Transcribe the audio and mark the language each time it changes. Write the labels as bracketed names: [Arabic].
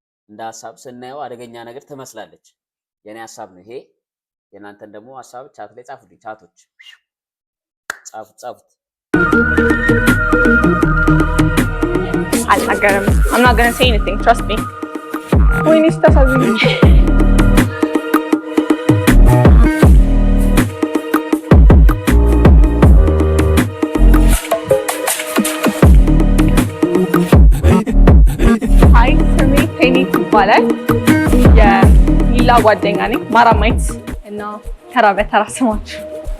[Amharic] እንደ ሐሳብ ስናየው አደገኛ ነገር ትመስላለች። የኔ ሐሳብ ነው ይሄ። የናንተን ደግሞ ሐሳብ ቻት ላይ ጻፉልኝ። ቻቶች ጻፉት። አልናገርም። [English] I'm not going to say anything, trust me. [Amharic] ወይኔ ስታሳዝኝ። ሃይ ስሜ ፔኒ ይባላል። የሊላ ጓደኛ ነኝ። ማራማይት እና ተራ በተራ ስማችሁ።